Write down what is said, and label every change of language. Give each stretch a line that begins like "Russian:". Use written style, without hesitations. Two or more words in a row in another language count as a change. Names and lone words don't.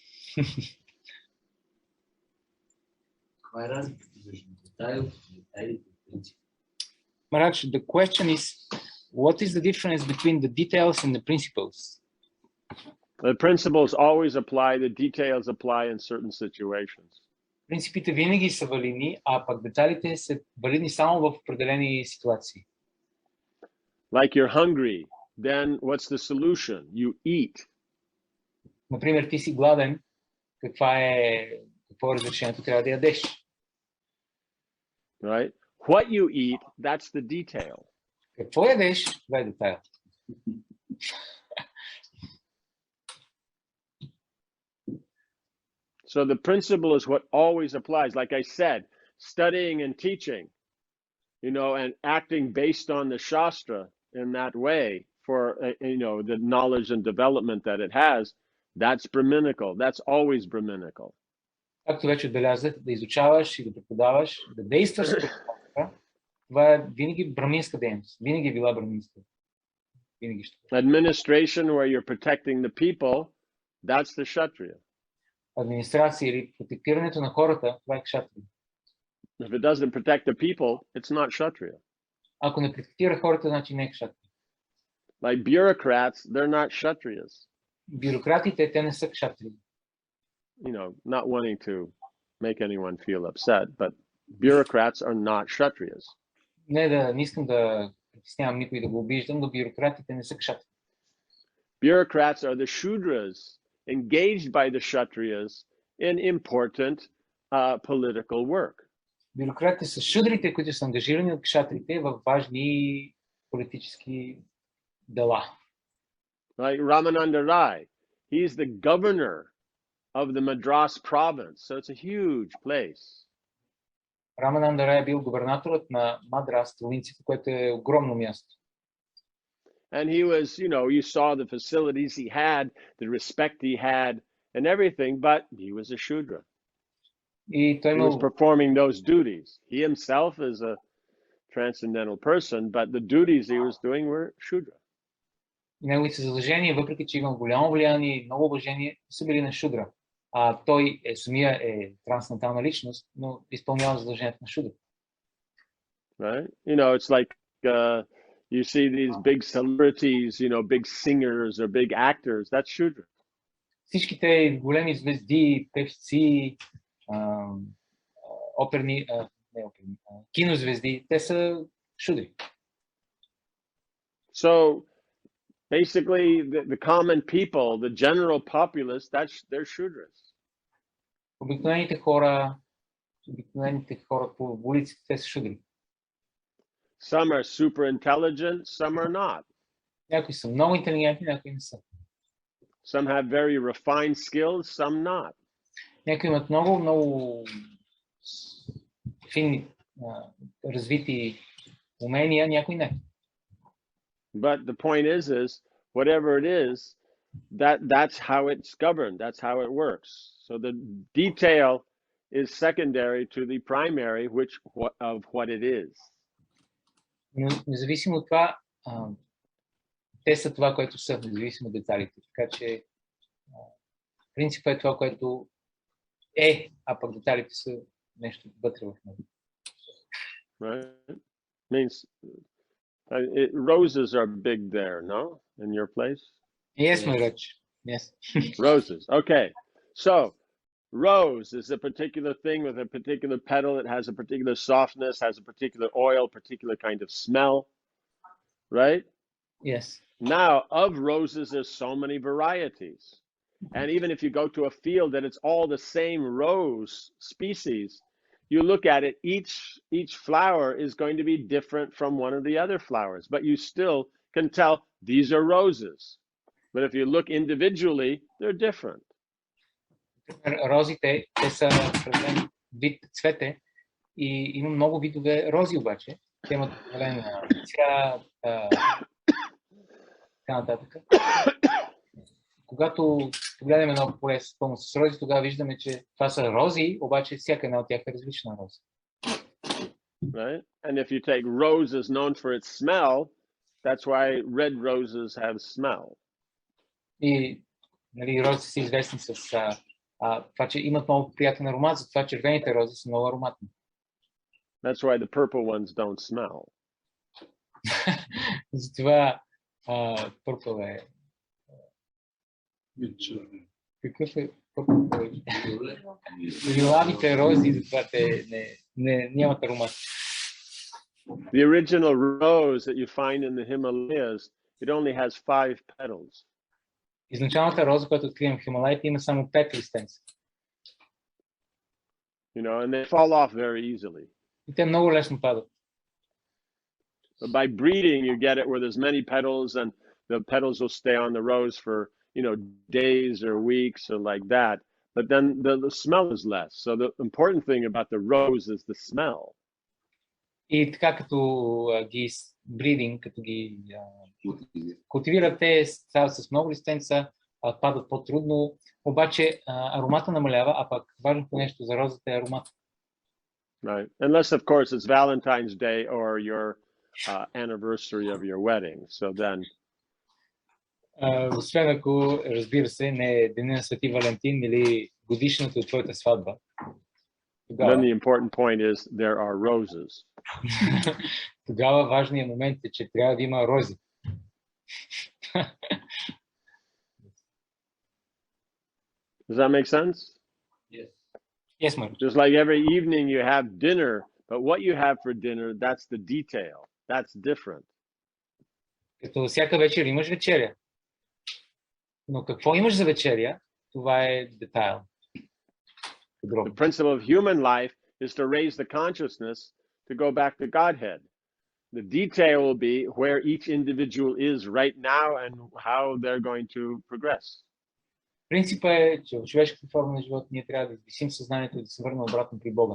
English: Maharaj, the question is, what is the difference between the details and the principles? The principles always apply, the details apply in certain situations.
Bulgarian: Принципите винаги са валидни, а пък детайлите са валидни само в определени ситуации.
English: Like you're hungry, then what's the solution? You eat.
Bulgarian: Например, ти си гладен, какво е разрешението? Трябва да ядеш.
English: Right? What you eat, that's the detail.
Bulgarian: Какво ядеш? Това е детайл.
English: So the principle is what always applies. Like I said, studying and teaching, and acting based on the Shastra in that way for the knowledge and development that it has, that's Brahminical. That's always Brahminical.
Bulgarian: Както вече отбелязах, да изучаваш и да преподаваш, да действаш според това, това е винаги браминска дейност. Винаги е била браминска. Винаги ще.
English: Administration, where you're protecting the people, that's the Kshatriya.
Bulgarian: Администрация или протектирането на хората, това е кшатрия.
English: If it doesn't protect the people, it's not Kshatriya.
Bulgarian: Ако не протектира хората, значи не е кшатрия.
English: Like bureaucrats, they're not Kshatriyas.
Bulgarian: Бюрократите, те не са кшатрии.
English: Not wanting to make anyone feel upset, but bureaucrats are not Kshatriyas.
Bulgarian: Не искам да притеснявам никой да го обиждам, но бюрократите не са кшатрии.
English: Bureaucrats are the Shudras engaged by the Kshatriyas in important political work.
Bulgarian: Бюрократите са шудрите, които са ангажирани от кшатрите в важни политически дела.
English: Like Ramananda Rai, he's the governor of the Madras province, so it's a huge place.
Bulgarian: Рамананда Рай е бил губернаторът на Мадрас, провинцията, което е огромно място.
English: And he was, you saw the facilities he had, the respect he had, and everything, but he was a Shudra.
Bulgarian: И той
English: He was performing those duties. He himself is a transcendental person, but the duties he was doing were Shudra.
Bulgarian: Неговите задължения, въпреки че има голямо влияние и много уважение, са били на Шудра. А той самия е трансцендентална личност, но изпълнява задължението на Шудра.
English: Right? It's like you see these big celebrities, big singers or big actors. That's Shudra.
Bulgarian: Всичките големи звезди, певци, кинозвезди, те са шудри.
English: So basically, the common people, the general populace, they're Shudras.
Bulgarian: Обикновените хора по улиците, те са шудри.
English: Some are super intelligent, some are not.
Bulgarian: Някои са много интелигентни, някои не са.
English: Some have very refined skills, some not.
Bulgarian: Някои имат много финни, развити умения, някои не.
English: But the point is whatever it is, that's how it's governed, that's how it works. So the detail is secondary to the primary of what it is.
Bulgarian: Но независимо от това, те са това, което са, независимо от деталите. Така че принципът е това, което е, а пък деталите са нещо вътре в него.
English: Right? Means roses are big there, no? In your place? Yes, Maharaj. Yes. Roses. Okay. So, rose is a particular thing with a particular petal. It has a particular softness, has a particular oil, particular kind of smell. Right? Yes. Now, of roses, there's so many varieties. And even if you go to a field that it's all the same rose species, you look at it, each flower is going to be different from one of the other flowers, but you still can tell these are roses. But if you look individually, they're different.
Bulgarian: Розите, те са определен вид цвете и има много видове рози обаче. Те имат определен цвят, така нататък. Когато погледнем едно поле пълно с рози, тогава виждаме, че това са рози, обаче всяка една от тях е различна роза.
English: Right? And if you take rose is known for its smell, that's why red roses have smell.
Bulgarian: И розите са известни с това, че имат много приятен аромат, затова червените рози са много ароматни.
English: That's why the purple ones don't smell.
Bulgarian: Затова purple е... Какъв е purple? Лилавите рози, затова те нямат аромат.
English: The original rose that you find in the Himalayas, it only has 5 petals.
Bulgarian: Изначалната роза, която откривам в Хималаите, има само 5 листенца.
English: And they fall off very easily.
Bulgarian: И те много лесно падат.
English: But by breeding, you get it where there's many petals, and the petals will stay on the rose for, days or weeks or like that. But then the smell is less. So the important thing about the rose is the smell.
Bulgarian: И така като ги бридинг, като ги Мотивира. култивират, те стават с много листенца, падат по-трудно, обаче аромата намалява, а пък важното нещо за розата е аромат.
English: Right. Unless, of course, it's Valentine's Day or your anniversary of your wedding. So then,
Bulgarian: Освен ако, разбира се, не е деня на Свети Валентин или годишната от твоята сватба.
English: then the important point is there are roses.
Bulgarian: Тогава важният момент е, че трябва да има рози.
English: Does that make sense? Yes. Yes, ma'am. Just like every evening you have dinner, but what you have for dinner, that's the detail. That's different.
Bulgarian: Като всяка вечер имаш вечеря. Но какво имаш за вечеря, това е детайл.
English: The principle of human life is to raise the consciousness to go back to Godhead. The detail will be where each individual is right now and how they're going to progress.
Bulgarian: Принципът е, че в човешката форма на живота ние трябва да извисим съзнанието и да се върнем обратно при Бога.